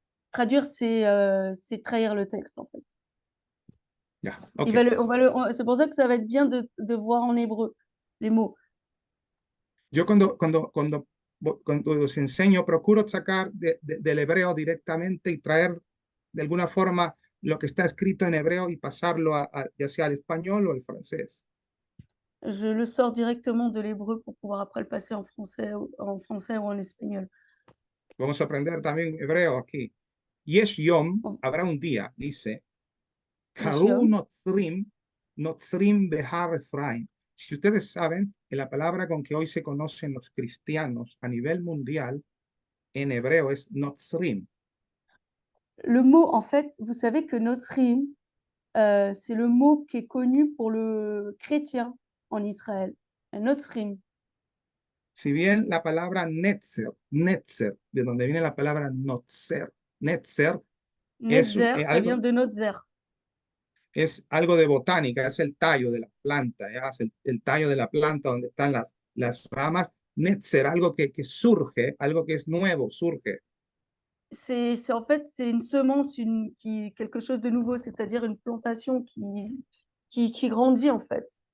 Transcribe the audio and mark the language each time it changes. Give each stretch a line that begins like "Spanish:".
French: Traduire, c'est trahir le texte, en fait.
Spanish: Ya, okay.
French: C'est pour ça que ça va être bien de voir en hébreu les mots.
Spanish: Yo cuando os enseño, procuro sacar del hebreo directamente y traer de alguna forma lo que está escrito en hebreo y pasarlo ya sea al español o al francés.
French: Je le sors directement de l'hébreu pour pouvoir après le passer en français ou en espagnol.
Spanish: Vamos a aprender también hebreo aquí.
Hebrew: Yesh yom, Oh.
Spanish: habrá un día, dice,
Hebrew: Yesh Karu yom. notzrim behar Efraim.
Spanish: Si ustedes saben que la palabra con que hoy se conocen los cristianos a nivel mundial en hebreo es notzrim.
French: Le mot, en fait, vous savez que Nosrim, c'est le mot qui est connu pour le chrétien en Israël.
Hebrew: Nosrim.
Spanish: Si bien la palabra netzer, de donde viene la palabra netzer, es
French: Netzer, ça
Spanish: algo,
French: vient de Notzer.
Spanish: es algo de botánica, es el tallo de la planta, ¿ya? Es el tallo de la planta donde están las ramas. Netzer, algo que surge, algo que es nuevo, surge.
French: En fait, c'est une semence, quelque chose de nouveau, c'est-à-dire une plantation qui grandit en fait.